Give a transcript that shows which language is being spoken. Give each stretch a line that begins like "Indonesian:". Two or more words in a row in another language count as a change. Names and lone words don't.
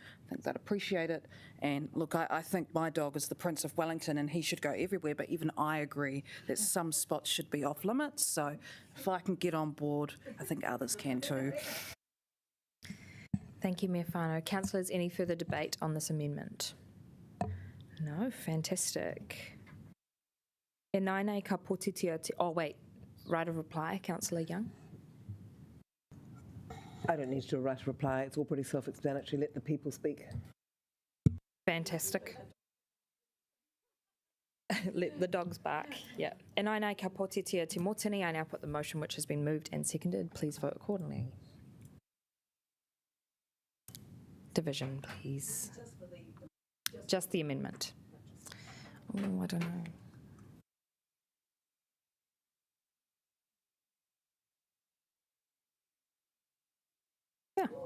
English: I think they'd appreciate it. And look, I think my dog is the Prince of Wellington and he should go everywhere, but even I agree that some spots should be off limits. So if I can get on board, I think others can too. Thank you, Mayor Whānau. Councillors, any further debate on this amendment? No? Fantastic.
Māori: E nainei ka potitia te...
English: Oh, wait. Right of reply, Councillor Young. I don't need to do a right of reply. It's all pretty self-explanatory. Let the people speak. Fantastic. Let the dogs bark. Yeah.
Māori: E nainei ka potitia te motini.
English: I now put the motion which has been moved and seconded. Please vote accordingly. Division, please. Just the amendment. Oh, I don't know. Yeah.